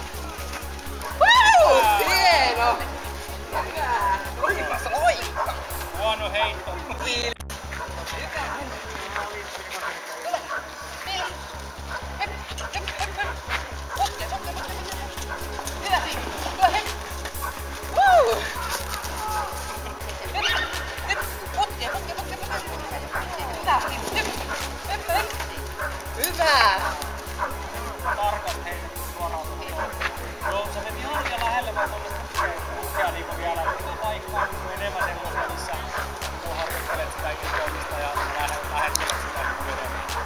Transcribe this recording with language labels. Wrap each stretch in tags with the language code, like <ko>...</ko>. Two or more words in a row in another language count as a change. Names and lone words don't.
<fi>Hieno! Hyvä! Oikas oikka! Huono heitto. Hyvä! Tule! Mene! Hep! Hep! Hep! Hep! Otte! Otte! Otte! Hyvä! Tule! Hep! Woo! Hep! Hep! Otte! Otte! Otte! Hyvä! Hep! Hep! Hep! Hyvä! Tarkat heitetty suoraan tuohon. Joo, sä meni ihan liian lähelle vaan tuollaista tukea niinku vielä. Mitä paikkaa niinku enemmän semmosia, missä harjoittelet sitä irtoamista ja lähettelet sitä niinku enemmän.</fi>